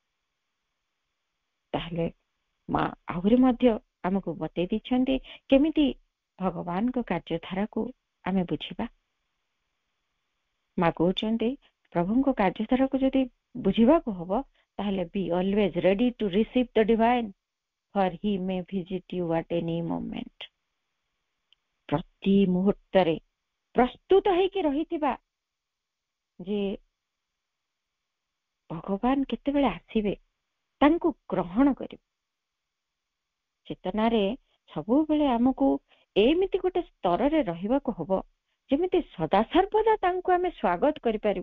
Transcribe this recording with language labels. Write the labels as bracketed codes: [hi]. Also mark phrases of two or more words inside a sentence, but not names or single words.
[or] ତାହେଲେ ମା ଆହୁରି ମଧ୍ୟ ଆମକୁ ବତେଇ ଦେଇଛନ୍ତି କେମିତି ଭଗବାନଙ୍କ କାର୍ଯ୍ୟଧାରାକୁ ଆମେ ବୁଝିବା। ମା କହୁଛନ୍ତି, ପ୍ରଭୁଙ୍କ କାର୍ଯ୍ୟଧାରାକୁ ଯଦି ବୁଝିବାକୁ ହବ, ତାହେଲେ [en] be always ready to receive the divine, for he may visit you at any moment. [or] ପ୍ରତି ମୁହୂର୍ତ୍ତରେ ପ୍ରସ୍ତୁତ ହେଇକି ରହିଥିବା ଯେ ଭଗବାନ କେତେବେଳେ ଆସିବେ ତାଙ୍କୁ ଗ୍ରହଣ କରିବୁ। ଚେତନାରେ ସବୁବେଳେ ଆମକୁ ଏମିତି ଗୋଟେ ସ୍ତରରେ ରହିବାକୁ ହବ ଯେମିତି ସଦାସର୍ବଦା ତାଙ୍କୁ ଆମେ ସ୍ୱାଗତ କରିପାରିବୁ।